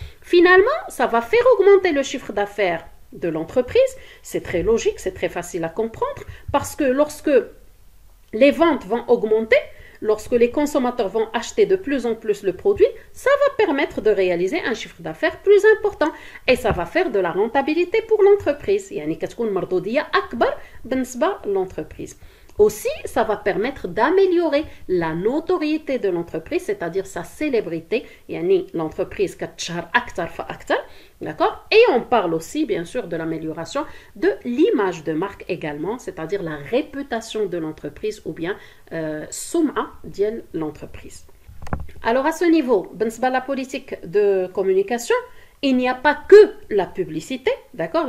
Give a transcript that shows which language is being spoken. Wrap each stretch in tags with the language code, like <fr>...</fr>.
<fr>Finalement, ça va faire augmenter le chiffre d'affaires de l'entreprise. C'est très logique, c'est très facile à comprendre, parce que lorsque les ventes vont augmenter, lorsque les consommateurs vont acheter de plus en plus le produit, ça va permettre de réaliser un chiffre d'affaires plus important et ça va faire de la rentabilité pour l'entreprise.</fr> <ar>يعني كتكون مردودية أكبر بالنسبة للentreprise.</ar> <fr>Aussi, ça va permettre d'améliorer la notoriété de l'entreprise, c'est-à-dire sa célébrité.</fr> <ar>L'entreprise كتشهر أكتر فأكتر.</ar> <fr>D'accord? Et on parle aussi, bien sûr, de l'amélioration de l'image de marque également, c'est-à-dire la réputation de l'entreprise ou bien sum'a de l'entreprise. Alors, à ce niveau,</fr> <ar>بالنسبة</ar> <fr>la politique de communication, il n'y a pas que la publicité, d'accord?</fr>